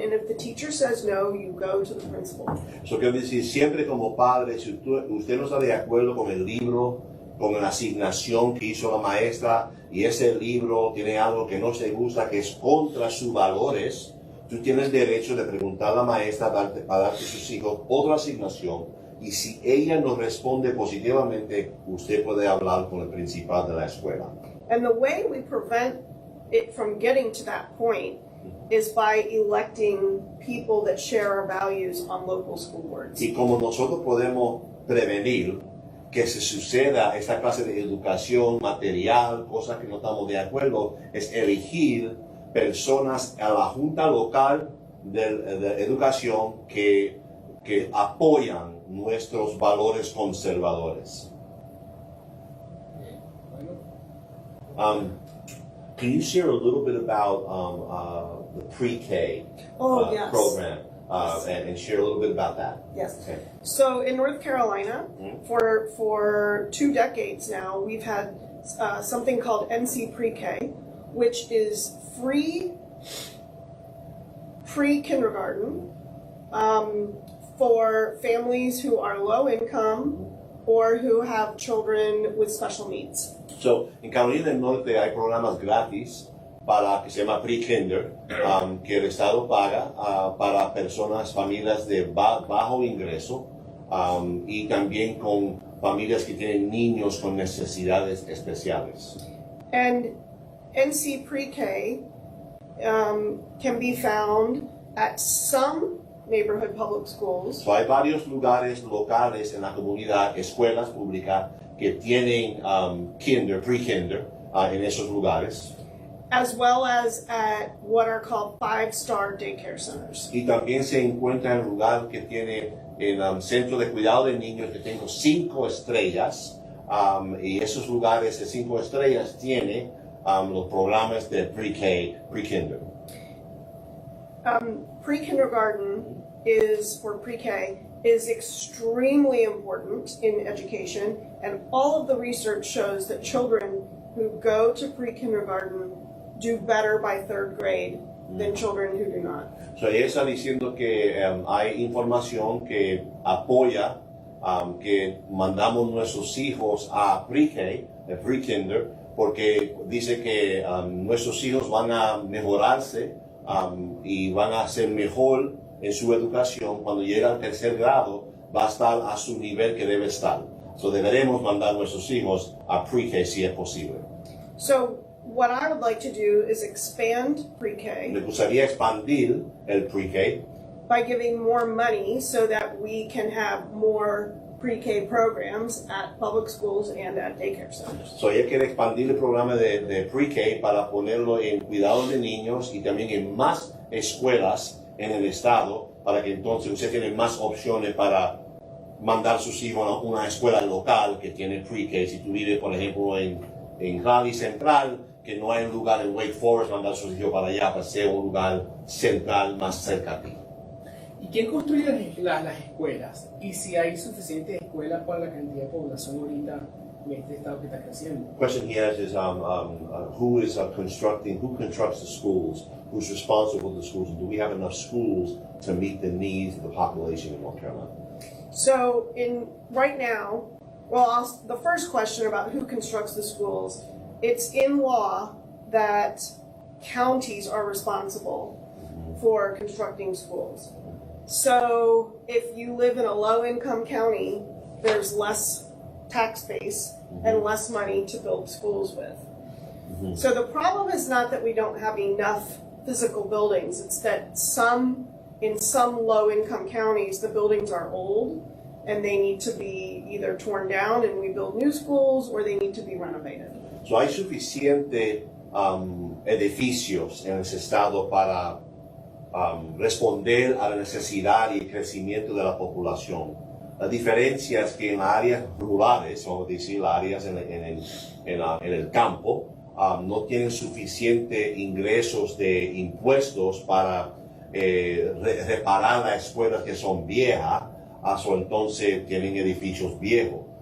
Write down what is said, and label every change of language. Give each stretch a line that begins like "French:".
English: And if the teacher says no, you go to the principal.
Spanish: Eso quiere decir, siempre como padre, si usted no está de acuerdo con el libro, con la asignación que hizo la maestra, y ese libro tiene algo que no se gusta, que es contra sus valores, tú tienes derecho de preguntar a la maestra para darte a sus hijos otra asignación, y si ella no responde positivamente, usted puede hablar con el principal de la escuela.
English: And the way we prevent it from getting to that point is by electing people that share our values on local school boards.
Spanish: Y como nosotros podemos prevenir que se suceda esta clase de educación material, cosas que no estamos de acuerdo, es elegir personas a la junta local de educación que apoyan nuestros valores conservadores.
English: Can you share a little bit about the pre-K Yes. program and share a little bit about that? Yes. Okay. So in North Carolina, for 2 decades now, we've had something called NC Pre-K, which is free pre-kindergarten for families who are low income or who have children with special needs.
Spanish: So, en Carolina del Norte hay programas gratis que se llama Pre-Kinder, que el Estado paga para personas, familias de bajo ingreso y también con familias que tienen niños con necesidades especiales.
English: And NC Pre-K can be found at some neighborhood public schools.
Spanish: So, hay varios lugares locales en la comunidad, escuelas públicas, que tienen pre-kinder en esos lugares.
English: As well as at what are called 5-star daycare centers.
Spanish: Y también se encuentra en lugar que tiene en centro de cuidado de niños que tengo 5 estrellas, y esos lugares de 5 estrellas tienen los programas de pre-kinder.
English: Pre-kindergarten for pre-K is extremely important in education, and all of the research shows that children who go to pre-kindergarten do better by 3rd grade than children who do not.
Spanish: So ella está diciendo que hay información que apoya que mandamos nuestros hijos a pre-K, pre-kinder, porque dice que nuestros hijos van a mejorarse y van a ser mejor en su educación. Cuando llega al 3er grado va a estar a su nivel que debe estar. So deberemos mandar nuestros hijos a pre-K si es posible.
English: So what I would like to do is expand pre-K.
Spanish: Me gustaría expandir el pre-K
English: by giving more money so that we can have more pre-K programs at public schools and at daycare centers.
Spanish: So ella quiere expandir el programa de pre-K para ponerlo en cuidado de niños y también en más escuelas en el estado, para que entonces usted tiene más opciones para mandar sus hijos a una escuela local que tiene pre-K. Si tú vives, por ejemplo, en Raleigh Central, que no hay un lugar en Wake Forest, mandar sus hijos para allá, para ser un lugar central más cerca a ti. ¿Y quién construye las escuelas? Y si hay suficientes escuelas para la cantidad de población ahorita en este estado que está creciendo.
English: The question he has is who constructs the schools, who's responsible for the schools, and do we have enough schools to meet the needs of the population in North Carolina? So right now, the first question about who constructs the schools, it's in law that counties are responsible for constructing schools. So if you live in a low-income county, there's less tax base and less money to build schools with. So the problem is not that we don't have enough physical buildings, it's that in some low-income counties, the buildings are old and they need to be either torn down and we build new schools, or they need to be renovated.
Spanish: So hay suficiente edificios en ese estado para responder a la necesidad y el crecimiento de la población. La diferencia es que en las áreas rurales, vamos a decir, las áreas en el campo, no tienen suficiente ingresos de impuestos para reparar las escuelas que son viejas, o entonces tienen edificios viejos.